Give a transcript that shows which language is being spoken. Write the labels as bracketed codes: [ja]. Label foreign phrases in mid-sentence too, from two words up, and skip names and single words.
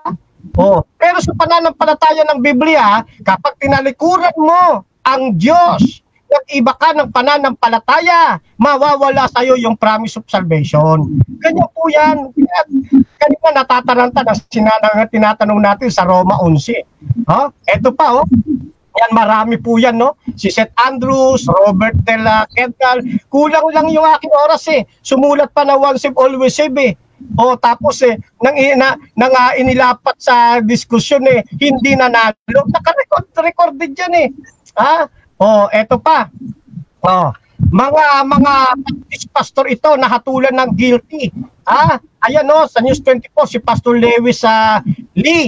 [tl] Pero sa pananampalataya ng Biblia, kapag tinalikuran mo ang Diyos, nag-iba ka ng pananampalataya, mawawala sa iyo yung [en] promise of salvation. [tl] Ganyan po yan. Kanina natataranta na tinatanong natin sa Roma 11. Ito pa, yan, marami po yan, Si St. Andrews, Robert de la Quetzal, kulang lang yung aking oras Sumulat pa na [en] once save, always save [tl] tapos nang inilapat sa diskusyon hindi nanalo. Naka-recorded yan eto pa. Mga Baptist pastor ito nahatulan ng guilty. Ayan sa News 24 si Pastor Lewis Lee.